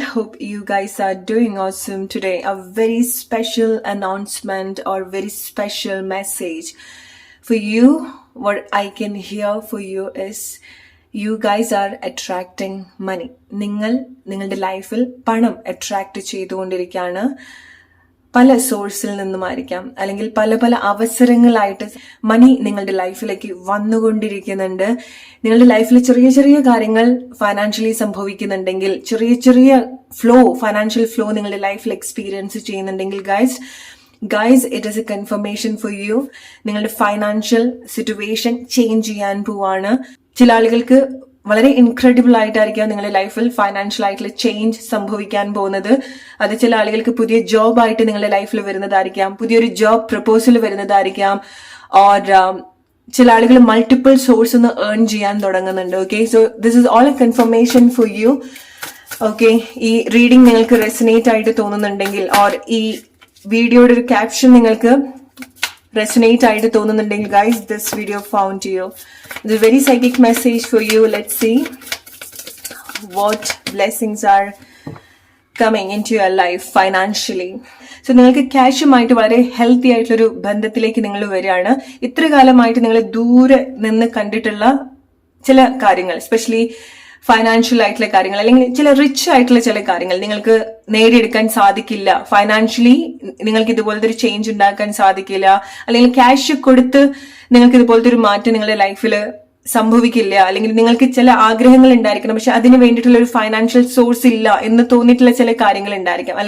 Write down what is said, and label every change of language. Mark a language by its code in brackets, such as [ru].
[en] Hope you guys are doing awesome today. A very special announcement or very special message for you. What I can hear for you is you guys are attracting money. [ml] നിങ്ങളുടെ ലൈഫിൽ പണം attract ചെയ്തുകൊണ്ടിരിക്കുകയാണ്. പല സോഴ്സിൽ നിന്നുമായിരിക്കാം, അല്ലെങ്കിൽ പല പല അവസരങ്ങളായിട്ട് മണി നിങ്ങളുടെ ലൈഫിലേക്ക് വന്നുകൊണ്ടിരിക്കുന്നുണ്ട്. നിങ്ങളുടെ ലൈഫിൽ ചെറിയ ചെറിയ കാര്യങ്ങൾ ഫൈനാൻഷ്യലി സംഭവിക്കുന്നുണ്ടെങ്കിൽ, ചെറിയ ചെറിയ ഫൈനാൻഷ്യൽ ഫ്ലോ നിങ്ങളുടെ ലൈഫിൽ എക്സ്പീരിയൻസ് ചെയ്യുന്നുണ്ടെങ്കിൽ [en] Guys it is a confirmation for you. [ml] നിങ്ങളുടെ ഫൈനാൻഷ്യൽ സിറ്റുവേഷൻ ചേഞ്ച് ചെയ്യാൻ പോവാണ്. ചില ആളുകൾക്ക് വളരെ ഇൻക്രെഡിബിൾ ആയിട്ടായിരിക്കാം നിങ്ങളുടെ ലൈഫിൽ ഫൈനാൻഷ്യൽ ആയിട്ടുള്ള ചേഞ്ച് സംഭവിക്കാൻ പോകുന്നത്. അത് ചില ആളുകൾക്ക് പുതിയ ജോബ് ആയിട്ട് നിങ്ങളുടെ ലൈഫിൽ വരുന്നതായിരിക്കാം, പുതിയൊരു ജോബ് പ്രപ്പോസൽ വരുന്നതായിരിക്കാം, ഓർ ചില ആളുകൾ മൾട്ടിപ്പിൾ സോഴ്സ് ഒന്ന് ഏൺ ചെയ്യാൻ തുടങ്ങുന്നുണ്ട്. [en] Okay, so this is all a confirmation for you. [ml] Okay, ഈ റീഡിംഗ് നിങ്ങൾക്ക് റെസനേറ്റ് ആയിട്ട് തോന്നുന്നുണ്ടെങ്കിൽ, ഓർ ഈ വീഡിയോയുടെ ഒരു ക്യാപ്ഷൻ നിങ്ങൾക്ക് resonate ആയിട്ട് തോന്നുന്നുണ്ടെങ്കിൽ [en] guys, this video found you. It's a very psychic message for you. Let's see what blessings are coming into your life financially. [ml] So നിങ്ങൾക്ക് ക്യാഷുമായിട്ട് വളരെ ഹെൽത്തി ആയിട്ടുള്ളൊരു ബന്ധത്തിലേക്ക് നിങ്ങൾ വരികയാണ്. ഇത്ര കാലമായിട്ട് നിങ്ങൾ ദൂരെ നിന്ന് കണ്ടിട്ടുള്ള ചില കാര്യങ്ങൾ, എസ്പെഷ്യലി ഫൈനാൻഷ്യൽ ആയിട്ടുള്ള കാര്യങ്ങൾ, അല്ലെങ്കിൽ ചില റിച്ച് ആയിട്ടുള്ള ചില കാര്യങ്ങൾ നിങ്ങൾക്ക് നേടിയെടുക്കാൻ സാധിക്കില്ല. ഫൈനാൻഷ്യലി നിങ്ങൾക്ക് ഇതുപോലത്തെ ഒരു ചേഞ്ച് ഉണ്ടാക്കാൻ സാധിക്കില്ല, അല്ലെങ്കിൽ ക്യാഷ് കൊടുത്ത് നിങ്ങൾക്ക് ഇതുപോലത്തെ ഒരു മാറ്റം നിങ്ങളുടെ ലൈഫിൽ സംഭവിക്കില്ല, അല്ലെങ്കിൽ നിങ്ങൾക്ക് ചില ആഗ്രഹങ്ങൾ ഉണ്ടായിരിക്കണം, പക്ഷെ അതിന് വേണ്ടിയിട്ടുള്ള ഒരു ഫൈനാൻഷ്യൽ സോഴ്സ് ഇല്ല എന്ന് തോന്നിയിട്ടുള്ള ചില കാര്യങ്ങൾ ഉണ്ടായിരിക്കാം.